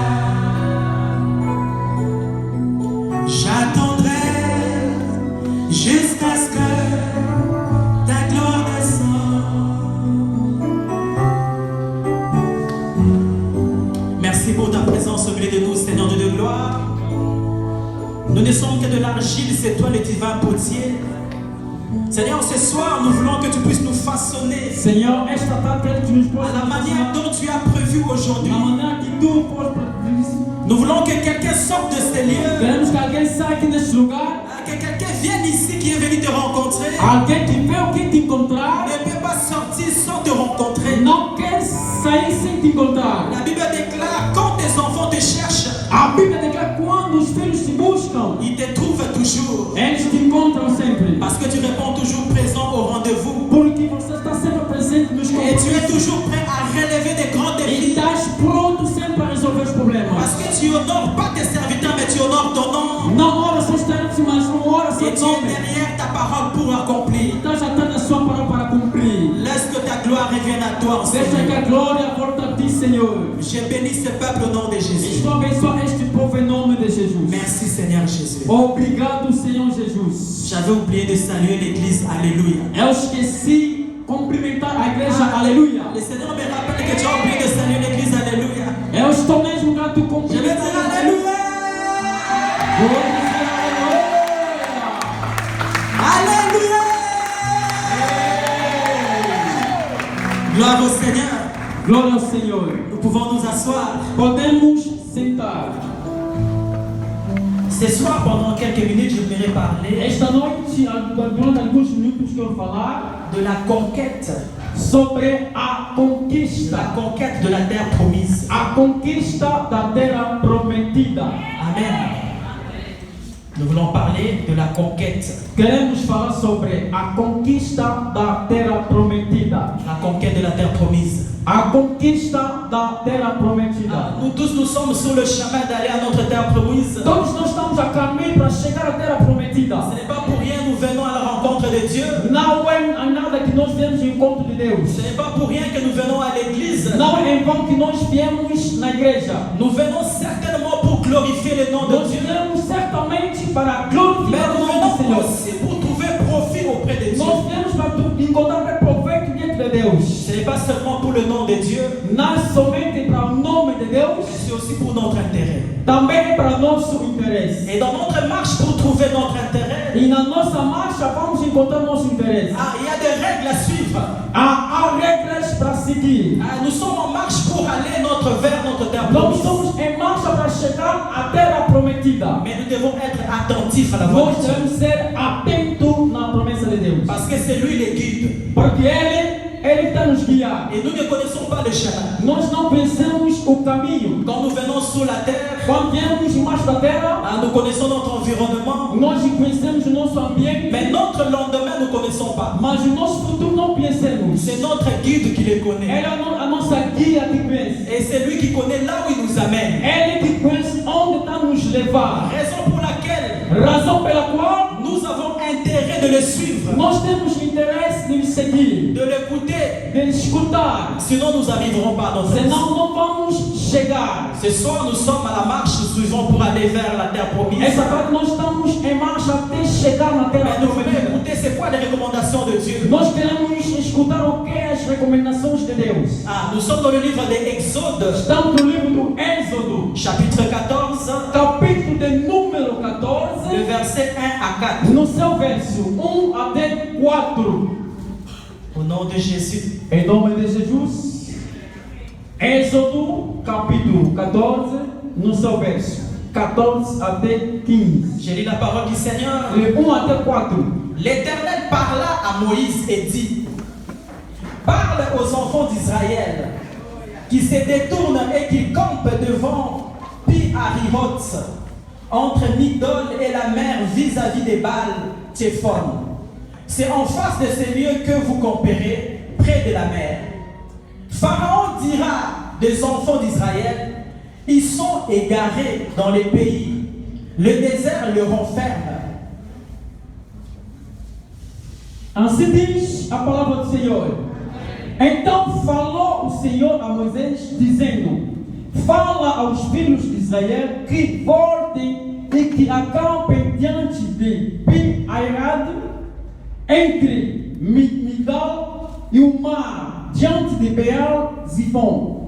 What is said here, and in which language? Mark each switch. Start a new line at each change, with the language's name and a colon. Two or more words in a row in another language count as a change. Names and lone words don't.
French: J'attendrai jusqu'à ce que ta gloire descende. Merci pour ta présence au milieu de nous, Seigneur Dieu de gloire. Nous ne sommes que de l'argile, c'est toi le divin potier. Seigneur, ce soir, nous voulons que tu puisses nous façonner
Portuguese: Senhor, esta tarde quero que tu nos
French: à
Portuguese: possas
French: la manière dont tu as prévu aujourd'hui.
Portuguese: na maneira que tu podes produzir.
French: Nous voulons que quelqu'un sorte de ces lieux,
Portuguese: Queremos que alguém saia aqui deste lugar.
French: que quelqu'un vienne ici qui est venu te rencontrer.
Portuguese: Alguém que veio aqui te encontrar.
French: Ne peut pas sortir sans te rencontrer.
Portuguese: Não quer sair sem te encontrar.
French: La Bible déclare, quand tes enfants te cherchent,
Portuguese: A Bíblia declara que quando os filhos te buscam,
French: ils te trouvent toujours.
Portuguese: eles te encontram sempre.
French: Parce que tu réponds toujours présent au rendez-vous.
Portuguese: Porque você está sempre presente nos
French: Et tu es
Portuguese: compromissos.
French: toujours prêt à relever des grands
Portuguese: E
French: défis.
Portuguese: estás pronto sempre a resolver os
French: Parce
Portuguese: problemas.
French: que tu honores pas tes serviteurs, mais tu honores ton nom.
Portuguese: Não ora seus termos, mas não ora
French: Et
Portuguese: seu
French: tu es
Portuguese: nome.
French: derrière ta parole pour accomplir.
Portuguese: Estás atando a sua palavra para cumprir.
French: Laisse que ta gloire revienne à toi,
Portuguese: Deixa que
French: Seigneur.
Portuguese: a glória volta a ti, Senhor.
French: Je bénis ce peuple au nom de Jésus.
Portuguese: Estou abençoando este povo em nome de Jesus.
French: Merci Seigneur Jésus.
Portuguese: Obrigado, Senhor Jesus.
French: J'avais oublié de saluer l'église. Alléluia.
Portuguese: Eu esqueci cumprimentar a igreja. Aleluia.
French: Le Seigneur me rappelle que tu as oublié de saluer l'église. Alléluia.
Portuguese: Eu estou mesmo grato
French: Je vais
Portuguese: cumprimentar.
French: dire Alléluia.
Portuguese: Vou dizer aleluia.
French: Alléluia. Gloire au Seigneur.
Portuguese: Glória ao Senhor.
French: Nous pouvons nous asseoir.
Portuguese: Podemos sentar.
French: Ce soir, pendant quelques minutes, je voudrais parler
Portuguese: Esta noite, durante alguns minutos, quero falar
French: de la conquête.
Portuguese: sobre a conquista.
French: La conquête de la terre promise.
Portuguese: A conquista da terra prometida.
French: Amen. Nous voulons parler de la conquête.
Portuguese: Queremos falar sobre a conquista da terra prometida.
French: La conquête de la terre promise.
Portuguese: A conquista da terra prometida.
French: Nous tous, nous sommes sur le chemin d'aller à notre terre promise.
Portuguese: Todos nós estamos a caminho para chegar à terra prometida.
French: Ce n'est pas pour rien nous venons à la rencontre de Dieu.
Portuguese: Não é nada que nós viemos em encontro de Deus.
French: Ce n'est pas pour rien que nous venons à l'église.
Portuguese: Não é em vão que nós viemos na igreja.
French: Nous venons certainement pour glorifier le nom de
Portuguese: Nós
French: Dieu.
Portuguese: viemos certamente para
French: Mais
Portuguese: glorificar o
French: nous
Portuguese: nome do
French: venons
Portuguese: Senhor.
French: aussi pour trouver profit auprès de Dieu.
Portuguese: Nós viemos para encontrar proveito diante de Deus.
French: Ce n'est pas seulement pour le nom de Dieu,
Portuguese: Não somente para o nome de Deus,
French: mais c'est aussi pour notre intérêt.
Portuguese: também é para nosso interesse.
French: Et dans notre marche pour trouver notre intérêt,
Portuguese: E na nossa marcha vamos encontrar nosso interesse.
French: il y a des règles à suivre.
Portuguese: Há regras para seguir.
French: Nous sommes en marche pour aller vers notre terre
Portuguese: Nós
French: promise.
Portuguese: estamos em marcha para chegar à terra prometida.
French: Mais nous devons être attentifs à la voix
Portuguese: Nós
French: de Dieu.
Portuguese: devemos ser atentos na promessa de Deus.
French: Parce que c'est lui le guide.
Portuguese: Porque Ele está nos guiar.
French: Et nous ne connaissons pas le chemin.
Portuguese: Nós não conhecemos o caminho.
French: Quand nous venons sur la terre,
Portuguese: Quando viemos embaixo da terra,
French: nous connaissons notre environnement.
Portuguese: nós conhecemos o nosso ambiente,
French: Mais notre lendemain, nous ne connaissons pas.
Portuguese: mas o nosso futuro não conhecemos.
French: C'est notre guide qui le connaît.
Portuguese: Ela é a nossa guia que conhece.
French: Et c'est lui qui connaît là où il nous amène.
Portuguese: Ele que conhece onde está nos levar.
French: Raison pour laquelle
Portuguese: Razão pela qual
French: nous avons intérêt de le suivre,
Portuguese: nós temos interesse de lhe seguir,
French: de l'écouter.
Portuguese: de lhe escutar.
French: Sinon, nous n'arriverons pas à notre
Portuguese: Senão não vamos chegar.
French: Ce soir, nous sommes à la marche, nous suivons pour aller vers la terre promise.
Portuguese: Essa tarde nós estamos em marcha até chegar na terra
French: Mais nous voulons
Portuguese: prometida.
French: écouter c'est quoi les recommandations de Dieu.
Portuguese: Nós queremos escutar o que é as recomendações de Deus.
French: Ah, nous sommes dans le livre des Exodes,
Portuguese: Estamos no livro do Êxodo,
French: chapitre 14,
Portuguese: capítulo de número 14,
French: le verset 1 à 4.
Portuguese: no seu verso 1 até 4.
French: Au nom de Jésus.
Portuguese: Em nome de Jesus. Êxodo, capítulo 14, no seu verso 14 até 15.
French: J'ai lu la parole du Seigneur.
Portuguese: De 1 até 4.
French: L'Éternel parla à Moïse et dit: parle aux enfants d'Israël qui se détournent et qui campent devant Pi-Hahiroth, entre Migdol et la mer vis-à-vis des Baal Tchephon. C'est en face de ces lieux que vous camperez, près de la mer. Pharaon dira des enfants d'Israël: ils sont égarés dans les pays, le désert le renferme.
Portuguese: Assim diz a palavra do Senhor. Então falou o Senhor a Moisés, dizendo: fala aos filhos de Israel que voltem e que acampem diante de Pi-Hahiroth, entre Migdol e o mar, diante de Baal-Zifon.